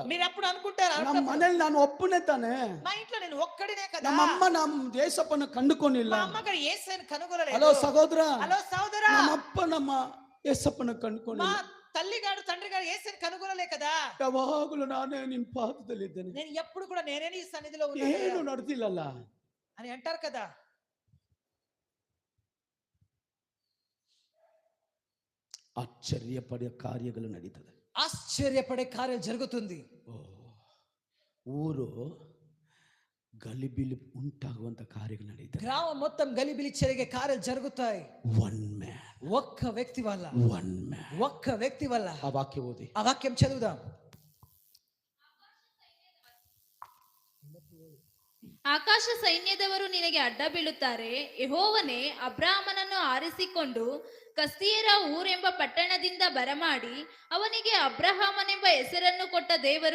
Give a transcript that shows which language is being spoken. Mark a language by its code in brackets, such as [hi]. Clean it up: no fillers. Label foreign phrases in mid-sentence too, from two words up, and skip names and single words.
[te] మీరు ఎప్పుడు అనుకుంటారు [kn] ನಮ್ಮ ಮನೇಲಿ ನಾನು ಒಬ್ಬನೇ ತಾನೆ, [te] మా ఇంట్లో నేను ఒక్కడినే కదా, [kn] ನಮ್ಮ అమ్మ ನಮ್ಮ ಏಸಪ್ಪನ ಕಂಡುಕೊಂಡಿಲ್ಲ. [te] మా అమ్మగారు యేసుని కనుగొనలేదు. హలో సహోదర, హలో సోదరా, [kn] ನಮ್ಮ ಅಪ್ಪ ನಮ್ಮ ಏಸಪ್ಪನ [te] మా [kn] ಕಂಡುಕೊಂಡಿಲ್ಲ. [te] తల్లిగారు తండ్రిగారు యేసుని కనుగొనలే కదా. [kn] ಯಾವಾಗಲೂ ನಾನೇ ನಿನ್ನ ಪಾದದಲ್ಲಿದ್ದೇನೆ, [te] నేను ఎప్పుడు కూడా నేనే నీ సన్నిధిలో [kn] ಏನು [te] ఉన్నాను [kn] ನಡೆದಿಲ್ಲಲ್ಲ [te] అని అంటారు కదా. [kn] ಆಶ್ಚರ್ಯಪಡುವ ಕಾರ್ಯಗಳು ನಡೀತದೆ. [te] ఆశ్చర్యపడే కార్యం జరుగుతుంది. [kn] ಊರು ಗಲಿಬಿಲಿ ಉಂಟಾಗುವಂತ ಕಾರ್ಯಗಳು ನಡೀತದೆ. [te] గ్రామం మొత్తం గలిబిలి చెరిగే కార్యాలు జరుగుతాయి. [en] one man, [te] ఒక్క వ్యక్తి వల్ల, [en] one man. [te] ఒక్క వ్యక్తి వల్ల. ఆ వాక్యం ఓది, ఆ వాక్యం చదువుదాం. [kn] ಆಕಾಶ ಸೈನ್ಯದವರು ನಿನಗೆ ಅಡ್ಡ ಬೀಳುತ್ತಾರೆ. ಯೆಹೋವನೇ ಅಬ್ರಾಮನನ್ನು ಆರಿಸಿಕೊಂಡು ಕಸ್ದೀಯರ ಊರೆಂಬ ಪಟ್ಟಣದಿಂದ ಬರಮಾಡಿ ಅವನಿಗೆ ಅಬ್ರಹಾಮನೆಂಬ ಹೆಸರನ್ನು ಕೊಟ್ಟ ದೇವರು